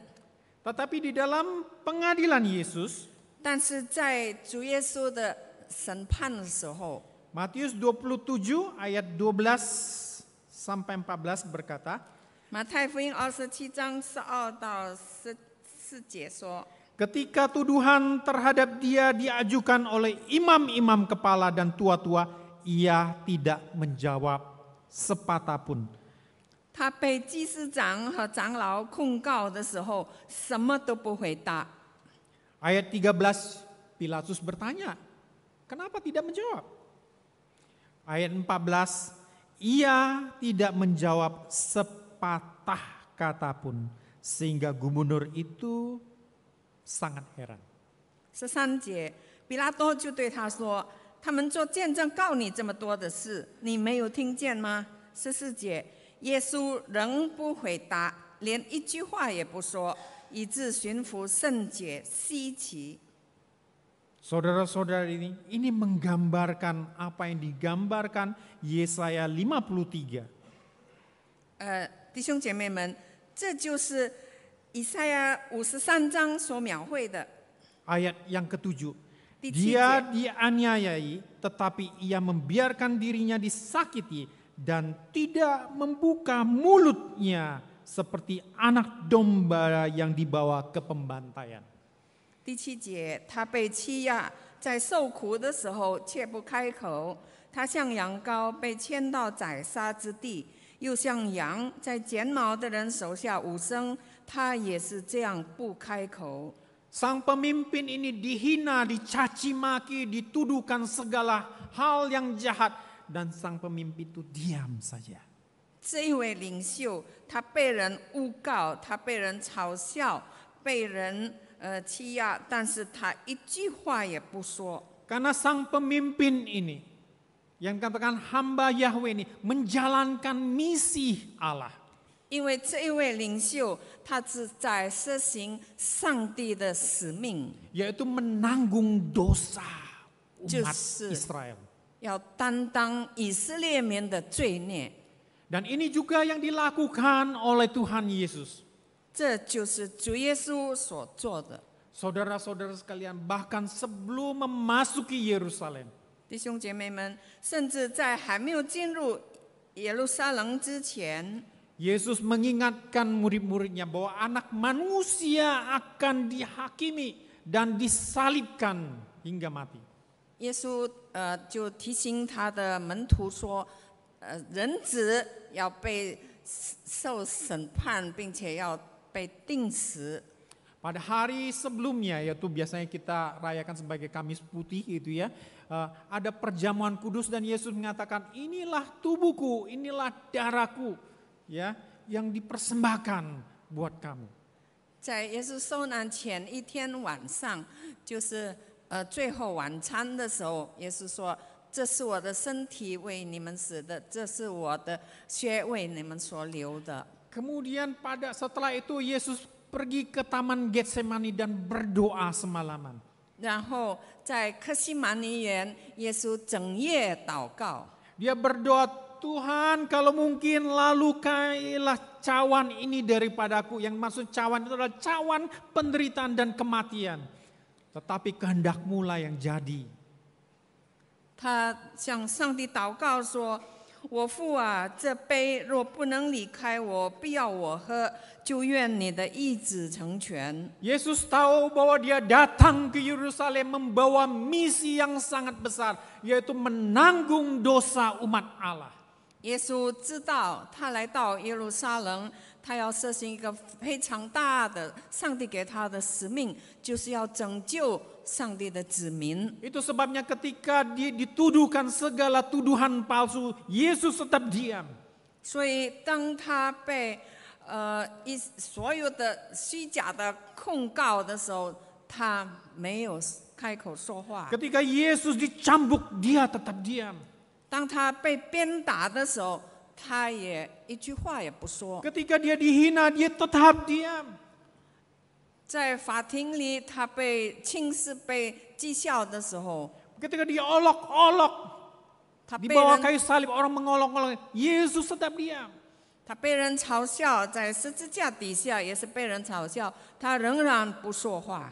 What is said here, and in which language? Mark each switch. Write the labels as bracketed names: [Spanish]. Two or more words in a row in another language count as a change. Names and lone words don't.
[Indonesian] Tetapi di dalam pengadilan Yesus, [Chinese] 但是在主耶稣的审判的时候， [Indonesian] Matius 27 ayat 12 sampai 14 berkata, [Chinese] 马太福音27章12到14节说， [Indonesian] ketika tuduhan terhadap dia diajukan oleh imam-imam kepala dan tua-tua, ia tidak menjawab sepatah pun. [Chinese] 他被祭司长和长老控告的时候，什么都不回答。 [Indonesian] Ayat 13, Pilatus bertanya, kenapa tidak menjawab? Ayat 14, ia tidak menjawab sepatah kata pun, sehingga gubernur itu sangat heran. [Chinese] 13 节，比拉多就对他说：“他们做见证告你这么多的事，你没有听见吗？”14节，耶稣仍不回答，连一句话也不说，以致巡抚甚觉稀奇。 [Indonesian] Saudara-saudara ini menggambarkan apa yang digambarkan Yesaya 53. [Chinese] 弟兄姐妹们，这就是以赛亚53章所描绘的。 [Indonesian] Ayat yang ke-7. Di Dia tiga. dianiayai, tetapi ia membiarkan dirinya disakiti dan tidak membuka mulutnya seperti anak domba yang dibawa ke pembantaian. [Chinese] 第7节，他被欺压，在受苦的时候却不开口。他像羊羔被牵到宰杀之地，又像羊在剪毛的人手下无声，他也是这样不开口。 [Indonesian] Sang pemimpin ini dihina, dicaci maki, dituduhkan segala hal yang jahat, dan sang pemimpin itu diam saja. [Chinese] 这一位领袖，他被人诬告，他被人嘲笑，被人欺压，但是他一句话也不说。 [Indonesian] Karena sang pemimpin ini, yang katakan hamba Yahweh ini, menjalankan misi Allah. [Chinese] 因为这一位领袖，他是在实行上帝的使命， [Indonesian] Yaitu menanggung dosa umat [Chinese] 就是 [Indonesian] Israel. [Chinese] 要担当以色列民的罪孽。 [Indonesian] Dan ini juga yang dilakukan oleh Tuhan Yesus. [Chinese] 这就是主耶稣所做的。 [Indonesian] Saudara-saudara sekalian, bahkan sebelum memasuki Yerusalem, [Chinese] 弟兄姐妹们，甚至在还没有进入耶路撒冷之前， [Indonesian] Yesus mengingatkan murid-muridnya bahwa anak manusia akan dihakimi dan disalibkan hingga mati. [Chinese] 耶稣就提醒他的门徒说，人子要被受审判，并且要被钉死。 [Indonesian] Pada hari sebelumnya, yaitu biasanya kita rayakan sebagai Kamis Putih itu ya, ada perjamuan kudus dan Yesus mengatakan, inilah tubuhku, inilah darahku, ya, yang dipersembahkan buat kamu. [Chinese] 在耶稣受难前一天晚上，就是最后晚餐的时候，耶稣说：“这是我的身体，为你们死的；这是我的血，为你们所流的。” [Indonesian] Kemudian setelah itu Yesus pergi ke Taman Getsemani dan berdoa semalaman. [Chinese] 然后在客西马尼园，耶稣整夜祷告。 [Indonesian] Dia berdoa, Tuhan kalau mungkin lalukailah cawan ini daripadaku. Yang maksud cawan itu adalah cawan penderitaan dan kematian. Tetapi kehendak-Mu lah yang jadi. [Chinese] 他向上帝祷告说：“我父啊，这杯若不能离开我，必要我喝，就愿你的意志成全。” [Indonesian] Yesus tahu bahwa dia datang ke Yerusalem membawa misi yang sangat besar, yaitu menanggung dosa umat Allah. [Chinese] 耶稣知道他来到耶路撒冷，他要实行一个非常大的上帝给他的使命，就是要拯救上帝的子民。 [Indonesian] Itu sebabnya ketika dituduhkan segala tuduhan palsu, Yesus tetap diam. [Chinese] 所以当他被所有的虚假的控告的时候，他没有开口说话。 [Indonesian] Ketika Yesus dicambuk, dia tetap diam. [Chinese] 当他被鞭打的时候，他也一句话也不说。 [Indonesian] Ketika dia dihina, dia tetap diam. [Chinese] 在法庭里，他被轻视、被讥笑的时候， [Indonesian] Ketika dia olok-olok, [Chinese] 他 [Indonesian] di [Chinese] 被 [Indonesian] bawah [Chinese] 人 [Indonesian] kayu salib orang mengolok-olok, Yesus tetap diam. [Chinese] 他被人嘲笑，在十字架底下也是被人嘲笑，他仍然不说话。